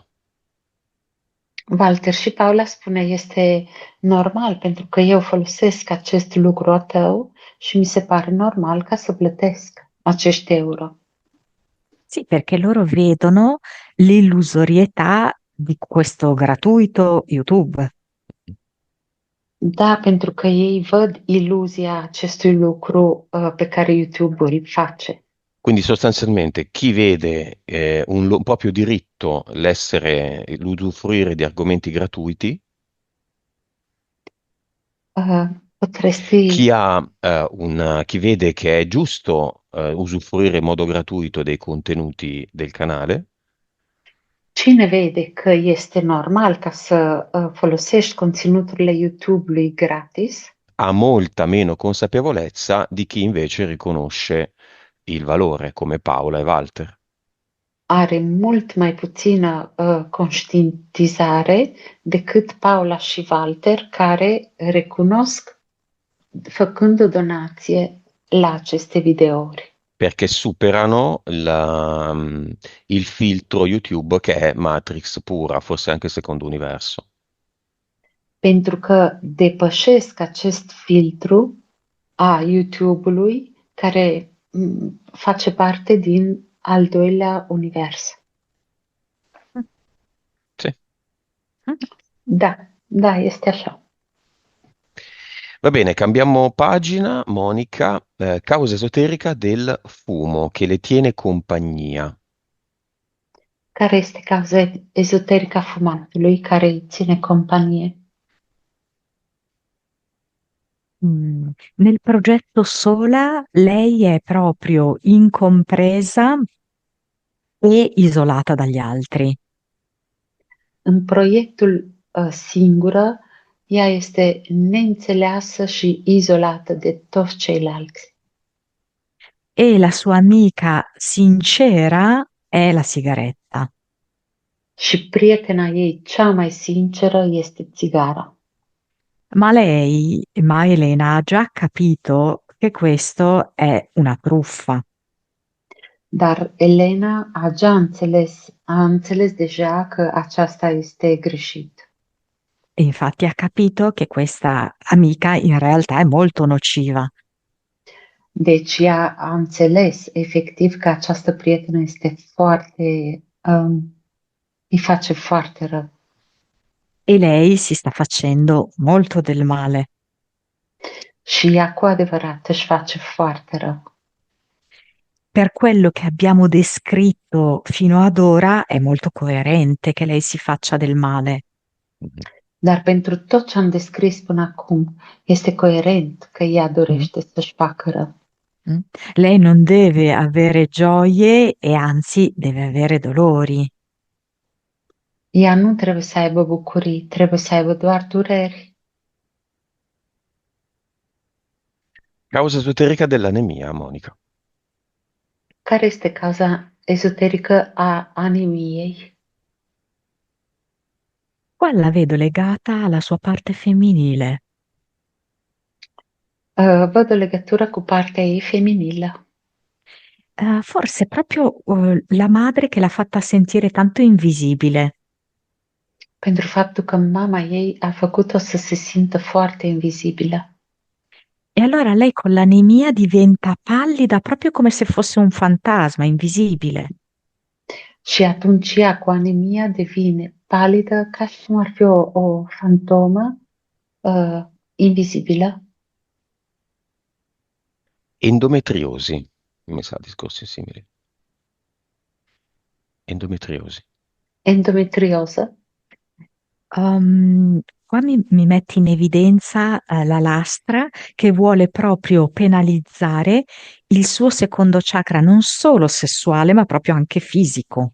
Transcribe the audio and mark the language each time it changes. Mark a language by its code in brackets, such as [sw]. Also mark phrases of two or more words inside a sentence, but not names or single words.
[ro] Walter și Paula spune, este normal pentru că eu folosesc acest lucru al tău și mi se pare normal ca să plătesc acești euro. [it] Sì, perché loro vedono l'illusorietà di questo gratuito YouTube. [ro] Da, pentru că ei văd iluzia acestui lucru pe care YouTube îl face. [it] Quindi sostanzialmente chi vede un proprio diritto l'usufruire di argomenti gratuiti, Potresti, chi vede che è giusto usufruire in modo gratuito dei contenuti del canale, [ro] cine vede că este normal ca să folosești conținuturile YouTube-ului gratis, [it] ha molta meno consapevolezza di chi invece riconosce il valore, come Paola e Walter. [ro] are mult mai puțină conștientizare decât Paula și Walter, care recunosc făcând o donație la aceste videouri. [it] Perché superano il filtro YouTube che è Matrix pura, forse anche secondo universo. [ro] Pentru că depășesc acest filtru a YouTube-ului care face parte din al doilea univers. [it] Sì. [ro] Da, este așa. [it] Va bene, cambiamo pagina, Monica. Causa esoterica del fumo che le tiene compagnia. [ro] Care este cauza ezoterică a fumatului care îi ține companie? [it] Nel progetto Sola lei è proprio incompresa e isolata dagli altri. [ro] În proiectul Singură, ea este neînțeleasă și izolată de toți ceilalți. [it] E la sua amica sincera è la sigaretta. [ro] Și prietena ei cea mai sinceră este țigara. [it] Ma Elena ha già capito che questo è una truffa. [ro] Dar Elena a înțeles deja că aceasta este greșit. [it] E infatti ha capito che questa amica in realtà è molto nociva. [ro] Deci ea a înțeles efectiv că această prietenă este îi face foarte rău. [it] E lei si sta facendo molto del male. [ro] Și ea cu adevărat își face foarte rău. [it] Per quello che abbiamo descritto fino ad ora è molto coerente che lei si faccia del male. [ro] Dar pentru tot ce am descris până acum, este coerent că ea dorește să-și facă rău. [it] Lei non deve avere gioie e anzi deve avere dolori. [ro] Ea nu trebuie să aibă bucurii, trebuie să aibă doar dureri. [it] Causa esoterica dell'anemia, Monica. [ro] Care este cauza ezoterică a anemiei? [it] Qua la vedo legata alla sua parte femminile. [ro] Văd o legătură cu partea ei feminilă. [it] Forse proprio la madre che l'ha fatta sentire tanto invisibile. [ro] Pentru faptul că mama ei a făcut-o să se simtă foarte invizibilă. [it] E allora lei con l'anemia diventa pallida proprio come se fosse un fantasma invisibile. [ro] Și atunci ea cu anemia devine palidă ca și cum ar fi o fantomă invizibilă. [it] Endometriosi, mi sa, discorsi simili. Endometriosi. [ro] Endometrioză. [it] Qua mi metti in evidenza la lastra che vuole proprio penalizzare il suo secondo chakra, non solo sessuale, ma proprio anche fisico.